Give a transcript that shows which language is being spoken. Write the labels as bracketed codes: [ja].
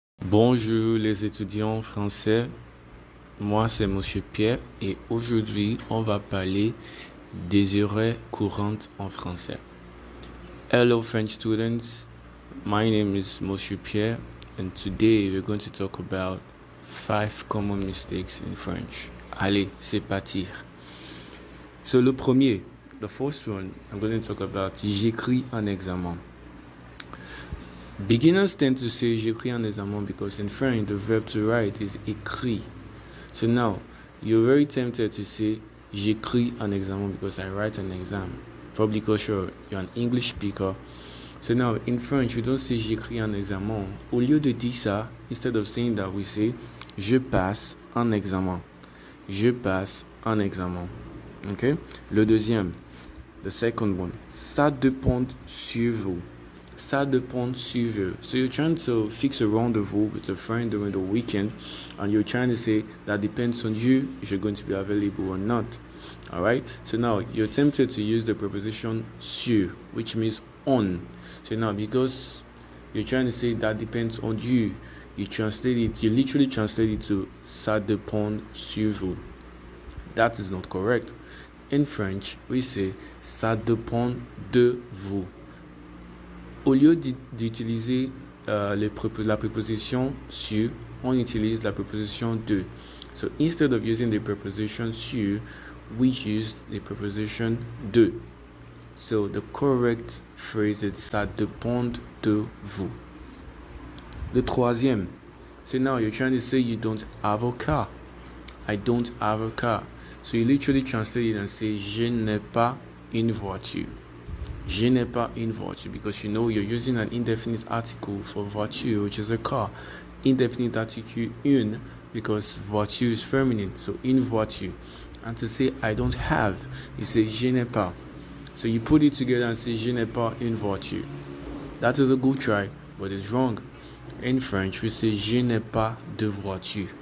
[fr] Bonjour les étudiants français, moi c'est Monsieur Pierre et aujourd'hui on va parler des erreurs courantes en français. [en] Hello French students, my name is Monsieur Pierre and today we're going to talk about 5 common mistakes in French. [fr] Allez, c'est parti. [en] So [fr] le premier, [en] the first one I'm going to talk about, [fr] j'écris en examen. [en] Beginners tend to say [fr] j'écris en examen [en] because in French the verb to write is écrit. So now you're very tempted to say [fr] j'écris en examen [en] because I write an exam. Probably because you're an English speaker. So now in French we don't say [fr] j'écris en examen. Au lieu de dire ça, [en] instead of saying that we say [fr] je passe en examen. Je passe en examen. Okay? Le deuxième, [en] the second one, [fr] ça dépend sur vous. Ça dépend sur vous. [en] So you're trying to fix a rendezvous with a friend during the weekend and you're trying to say that depends on you if you're going to be available or not. Alright? So now you're tempted to use the preposition sur, which means on. So now because you're trying to say that depends on you, you literally translate it to [fr] ça dépend sur vous. [en] That is not correct. In French, we say [fr] ça dépend de vous. Au lieu d'utiliser la préposition sur, on utilise la préposition de. [en] So instead of using the preposition sur, we use the preposition de. So the correct phrase is [fr] ça dépend de vous. [en] The troisième, so now you're trying to say you don't have a car. I don't have a car. So you literally translate it and say [fr] je n'ai pas une voiture. Je n'ai pas une voiture [en] because you know you're using an indefinite article for voiture, which is a car. Indefinite article une because voiture is feminine, so une voiture. And to say I don't have, you say [fr] je n'ai pas. [en] So you put it together and say [fr] je n'ai pas une voiture. [en] That is a good try, but it's wrong. In French, we say [fr] je n'ai pas de voiture.